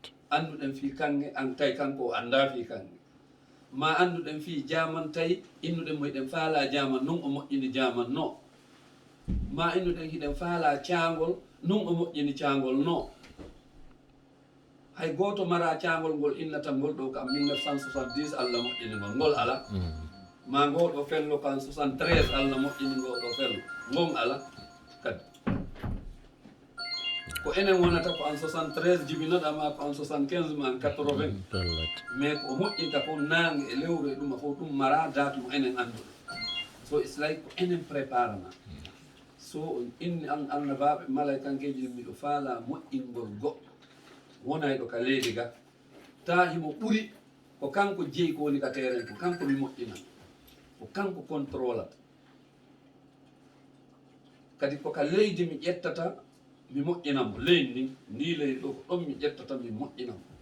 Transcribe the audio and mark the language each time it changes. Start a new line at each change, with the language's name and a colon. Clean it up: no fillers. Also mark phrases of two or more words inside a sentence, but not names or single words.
Fula: anduɗen fi kange an tawi kanko o anda fi kange ma anduɗen fi jaman tawi innuɗen mo hiɗen faala jaman non o moƴƴini jaman no ma innuɗen hiɗen faala caangol non o moƴƴini caangol no hay goto mara caangol ngol innata ngol ɗo kam 1970 Allah moƴƴini ngol ngol ala ma ngoɗo fello kan 73 Allah moƴƴini ngoɗo fello ngon ala kadi ko enen wonata ko en 73 jibinoɗa ma ko en 75 ma en 80 mais ko moƴƴinta ko nangue e lewru e ɗuma fof ɗum mara date mo enen annduɗo so
English: it's like
Fula: ko enen préparana so inni an annabaɓe malaykankeji ɗum miɗo faala moƴƴingol goɗɗo wonayɗo ka leydi ga ta himo ɓuri ko kanko jeeyi ko woni ka terrain ko kanko mi moƴƴinan ko kanko contrôlata kadi koka leydi mi ƴettata mi moƴƴinamo leydi ndi leydi ɗo ko ɗon mi ƴettata mi moƴƴinamo